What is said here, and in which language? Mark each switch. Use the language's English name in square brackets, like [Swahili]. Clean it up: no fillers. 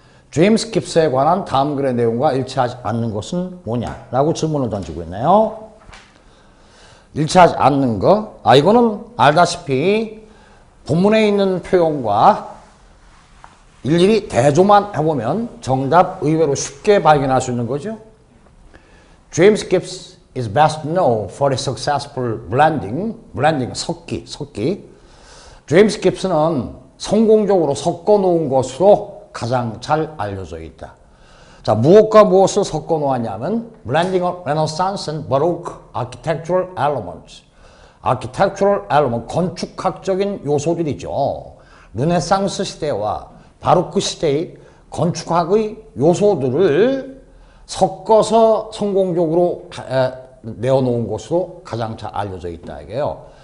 [Korean] 제임스 깁스에 관한 다음 글의 내용과 일치하지 않는 것은 뭐냐라고 질문을 던지고 있네요. 일치하지 않는 거. 이거는 알다시피 본문에 있는 표현과 일일이 대조만 해보면 정답 의외로 쉽게 발견할 수 있는 거죠. [English] James Gibbs is best known for his successful blending, 섞기. [Korean] 제임스 깁스는 성공적으로 섞어 놓은 것으로 가장 잘 알려져 있다. 자, 무엇과 무엇을 섞어 놓았냐면 [English] blending of Renaissance and Baroque architectural elements. [Korean] architectural element, 건축학적인 요소들이죠. 르네상스 시대와 바로크 시대의 건축학의 요소들을 섞어서 성공적으로 내어놓은 것으로 가장 잘 알려져 있다 이게요.